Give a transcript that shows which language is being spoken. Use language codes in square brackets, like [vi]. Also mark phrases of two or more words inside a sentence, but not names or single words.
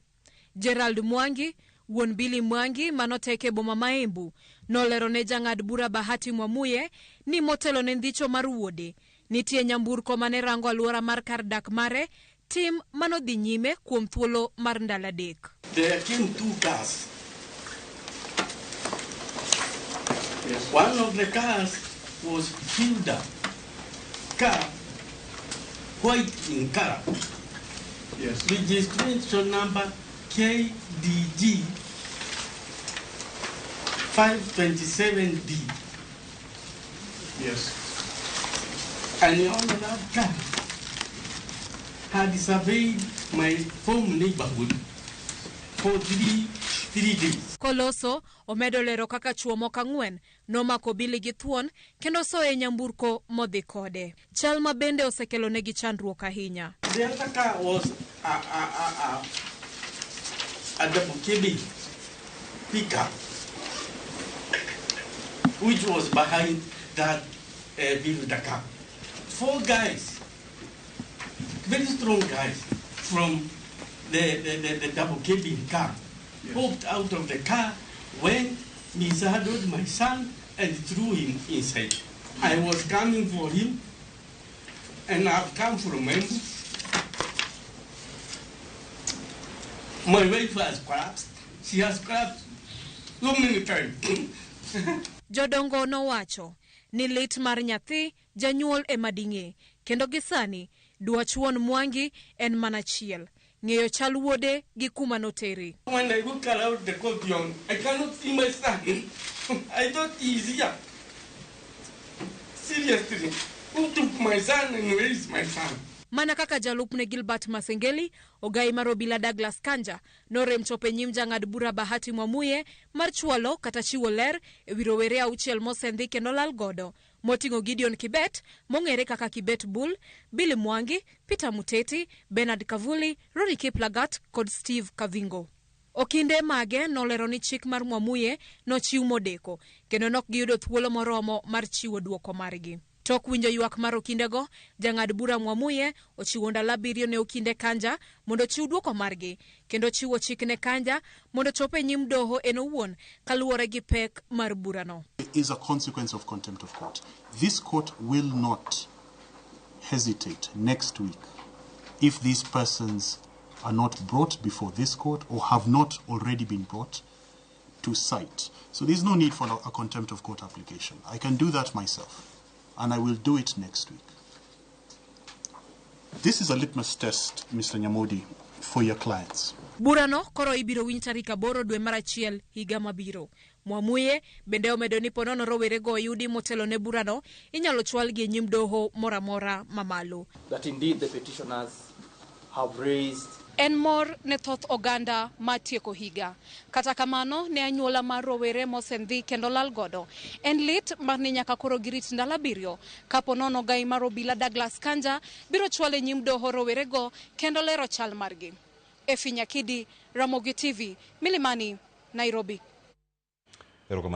[luo] Gerald Mwangi, wuon Billy Mwangi manoteke boma ma Embu, nolero ne jang'ad bura Bahati Mwamuye ni motelo ne ndhicho mar wuode nitie nyamburko mane rango alwora mar kar dak mare tim manodhi nyime kuom thuolo mar ndalo adek. [en] There came two cars. Yes. One of the cars was Hilda car, white in color. Yes. Registration number KDG 527D. Yes. And on that car had surveyed my home neighborhood for three days. [luo] Koloso omedo lero kaka chuo moko 4 nomako Billy gi thuon kendo soe nyamburko modhi kode. Chal ma bende osekelo negi chandruok ahinya. [en] The other car was a double cabin pickup which was behind that builder car. 4 guys, very strong guys from the double cabin car, yes, popped out of the car, went, mishandled my son and threw him inside. I was coming for him and I've come from him. My wife has collapsed. She has collapsed so many times. [luo] Jodongo nowacho ni lit mar nyathi janyuol e mading'e kendo gisani dwach wuon Mwangi en mana chiel ng'eyo chal wuode gi kuma noteri. [en] When I look around the courtyard, I cannot see my son. I thought he's here. Seriously, who took my son and where is my son? [luo] Mana kaka jalup ne Gilbert Masengeli, ogai mar obila Douglas Kanja norem chope nyim jang'ad bura Bahati Mwamuye mar chwalo kata chiwo ler e wi rowere 6 mosendi kendo lal godo moting'o Gideon Kibet mong'ere kaka Kibet Bull, Billy Mwangi, Peter Muteti, Bernard Kavuli, Rory Kiplagat kod Steve Kavingo. Okinde mage nolero ni chik mar Mwamuye nochiw modeko kendo nok giyudo thuolo moromo mar chiwo duoko margi. Tok winjo ywak mar okindego, jang'ad bura Mwamuye ochiwo ndalo 7 ne okinde Kanja mondo chiw duoko margi kendo chiwo chik ne Kanja mondo chope nyim doho en owuon kaluwore gi pek mar burano. [en] Is a consequence of contempt of court. This court will not hesitate next week if these persons are not brought before this court or have not already been brought to cite. So there's no need for a contempt of court application. I can do that myself. And I will do it next week. This is a litmus test, Mr. Nyamodi, for your clients. [luo] Burano koro ibiro winj tarik 8 dwe mar achiel higa mabiro. Mwamuye bende omedo ni ponono rowerego yudi motelo ne burano inyalo chwal gi nyim doho moramora mamalo. [en] That indeed the petitioners have raised [luo] en mor ne thoth oganda matieko higa. Kata kamano ne anyuola mar rowere mosendhi kendo lal godo. En lit mar ni nyaka koro girit ndalo 7 kapo nono gai mar obila Douglas Kanja biro chwale nyim doho rowere go kendo lero chal margi. Efi Nyakidi, Ramogi TV, Milimani, Nairobi.